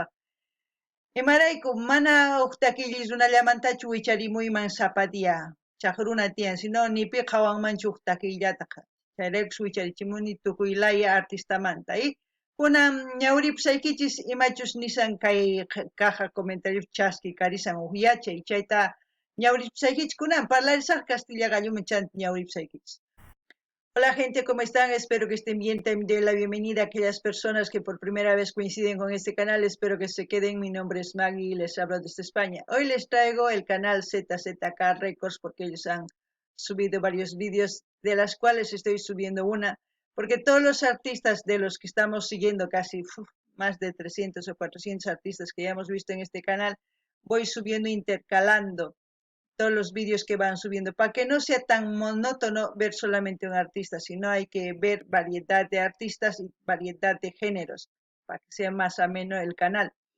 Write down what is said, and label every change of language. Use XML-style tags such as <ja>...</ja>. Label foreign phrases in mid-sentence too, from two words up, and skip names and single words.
<qu>Imarayku mana uqtakillis runallamantachu wicharimuyman sapatia chaqruna tiyan sino nipi qawanmanchu uqtakillataqa chayraykus wicharichimuni tukuylaya artistamanta kunan ñawripusaykichis imachus nisan kay</qu> <es>caja comentario</es> <qu>chaski karisan yachay chayta ñawripusaykichis kunan parlarisaq castilla galluman chanta ñawripusaykichis.</qu> <es>Hola gente, ¿cómo están? Espero que estén bien. También doy la bienvenida a aquellas personas que por primera vez coinciden con este canal. Espero que se queden. Mi nombre es Maggie y les hablo desde España. Hoy les traigo el canal ZZK Records porque ellos han subido varios vídeos, de las cuales estoy subiendo una, porque todos los artistas de los que estamos siguiendo, casi más de 300 o 400 artistas que ya hemos visto en este canal, voy subiendo intercalando todos los vídeos que van subiendo, para que no sea tan monótono ver solamente un artista, sino hay que ver variedad de artistas y variedad de géneros, para que sea más ameno el canal.</es>